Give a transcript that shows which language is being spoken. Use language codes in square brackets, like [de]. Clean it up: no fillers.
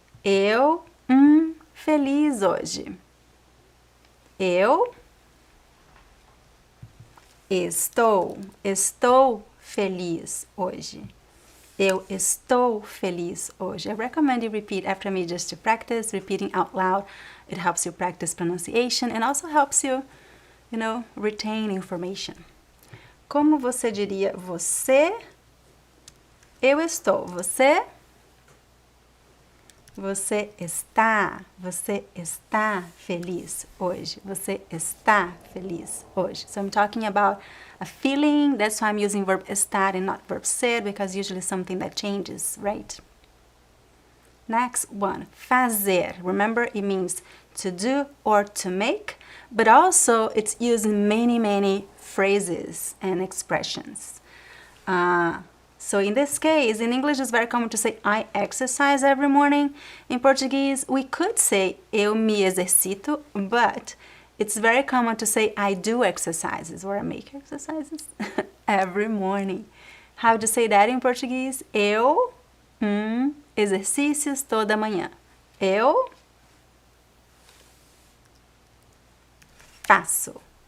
[pt] Eu, feliz hoje. Eu estou feliz hoje. Eu estou feliz hoje. [en] I recommend you repeat after me just to practice, repeating out loud. It helps you practice pronunciation and also helps you, retain information. [pt] Como você diria você? Eu estou. Você? Você está feliz hoje. Você está feliz hoje. [en] So I'm talking about a feeling. That's why I'm using verb estar and not verb ser, because usually something that changes, right? Next one, fazer. Remember, it means to do or to make, but also it's used in many, many phrases and expressions. So in this case, in English it's very common to say I exercise every morning. In Portuguese, we could say [pt] eu me exercito, [en] but it's very common to say I do exercises or I make exercises every morning. How to say that in Portuguese? [pt] Eu exercícios toda manhã. Eu faço.